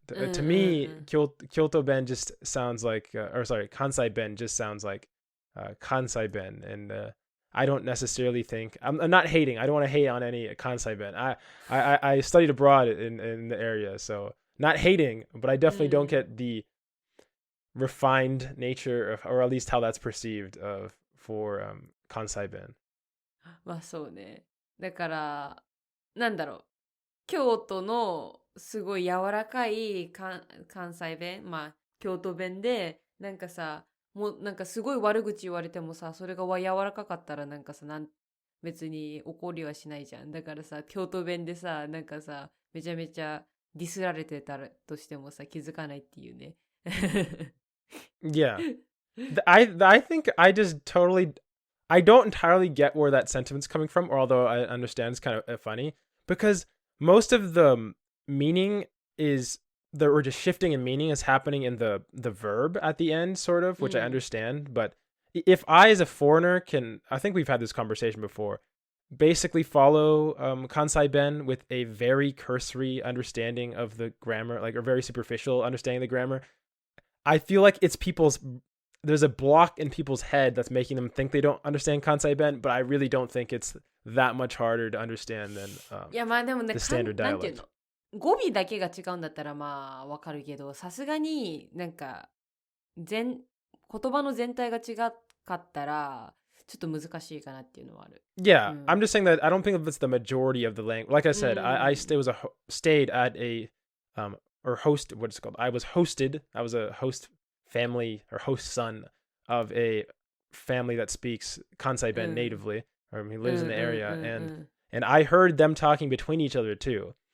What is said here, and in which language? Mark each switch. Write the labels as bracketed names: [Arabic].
[English] To me, Kyoto Ben just sounds like, or sorry, Kansai Ben just sounds like Kansai Ben, and I don't necessarily think I'm not hating. I don't want to hate on any Kansai Ben. I studied abroad in the area, so not hating, but I definitely don't get the refined nature of, or at least how that's perceived for Kansai Ben. [Japanese] まあそうね。だから、なんだろう。京都のすごい柔らかい関西弁、まあ京都弁で、なんかさ、もうなんかすごい悪口言われてもさ、それが柔らかかったらなんかさ、別に怒りはしないじゃん。だからさ、京都弁でさ、なんかさ、めちゃめちゃディスられてたらとしてもさ、気づかないっていうね。 [English] Yeah. I think I don't entirely get where that sentiment's coming from, or although I understand it's kind of funny, because most of the meaning or just shifting in meaning is happening in the verb at the end, sort of, which I understand. But if I, as a foreigner, I think we've had this conversation before, basically follow Kansai Ben with a very cursory understanding of the grammar, like a very superficial understanding of the grammar, I feel like there's a block in people's head that's making them think they don't understand Kansai Ben, but I really don't think it's that much harder to understand than [Japanese] いやまあでもね、 [English] the standard [Japanese] なんていう [English] dialect. [Japanese] の語尾だけが違うんだったらまあわかるけど、さすがになんか言葉の全体が違かったらちょっと難しいかなっていうのはある。 [English] Yeah, I'm just saying that I don't think it's the majority of the language. Like I said, I stayed at a or host, what's it called? I was a host family or host son of a family that speaks Kansai Ben natively, or he lives in the area, and I heard them talking between each other too.